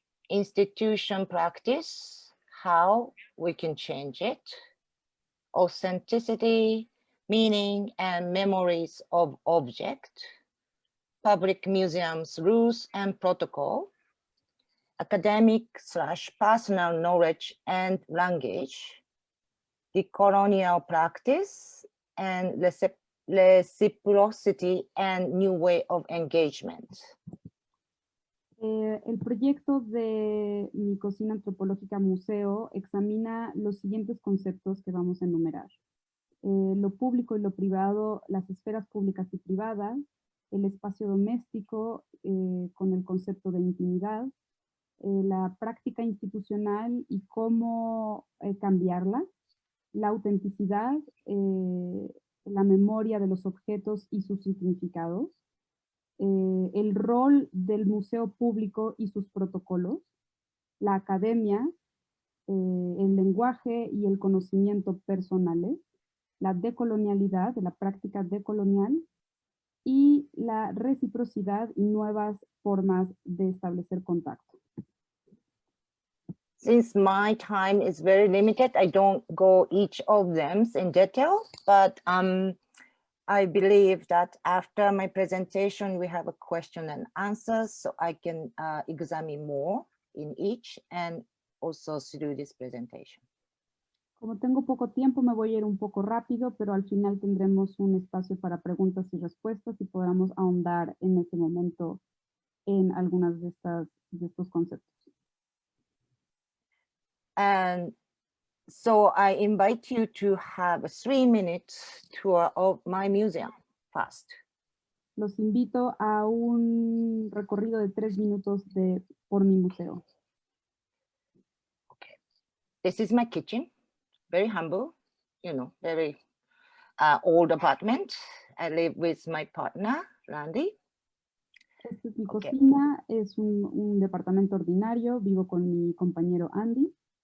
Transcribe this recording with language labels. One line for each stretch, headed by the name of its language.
English: institution practice, how we can change it, authenticity, meaning and memories of object, public museums rules and protocol, academic / personal knowledge and language, decolonial practice, and reciprocity and new way of engagement.
Spanish: El proyecto de mi cocina antropológica museo examina los siguientes conceptos que vamos a enumerar. Lo público y lo privado, las esferas públicas y privadas, el espacio doméstico con el concepto de intimidad, la práctica institucional y cómo cambiarla, la autenticidad, la memoria de los objetos y sus significados, el rol del museo público y sus protocolos, la academia, el lenguaje y el conocimiento personales, la decolonialidad, de la práctica decolonial, y la reciprocidad y nuevas formas de establecer contacto.
English: Since my time is very limited, I don't go each of them in detail, but I believe that after my presentation, we have a question and answers, so I can examine more in each and also through this presentation.
Spanish: Como tengo poco tiempo, me voy a ir un poco rápido, pero al final tendremos un espacio para preguntas y respuestas y podremos ahondar en ese momento en algunas de estos conceptos.
English: And so I invite you to have a 3-minute tour of my museum first.
Spanish: Los invito a un recorrido de 3 minutos por mi museo.
English: Okay. This is my kitchen, very humble, very old apartment. I live with my partner, Randy.
Spanish: Esta es mi
English: Okay.
Spanish: cocina, es un departamento ordinario, vivo con mi compañero Andy.